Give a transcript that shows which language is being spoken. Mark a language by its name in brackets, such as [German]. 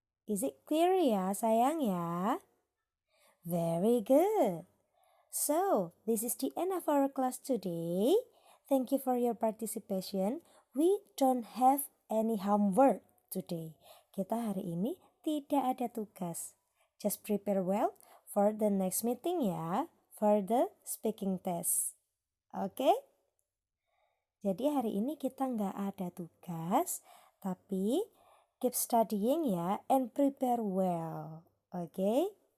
[English] Is it clear ya, sayang ya? Very good. So, this is the end of our class today. Thank you for your participation. We don't have any homework today. [Indonesian] Kita hari ini tidak ada tugas. [English] Just prepare well for the next meeting ya, for the speaking test. [Indonesian] Oke? Jadi hari ini kita nggak ada tugas, tapi [English] keep studying [Indonesian] ya [English] and prepare well. [Indonesian] Oke?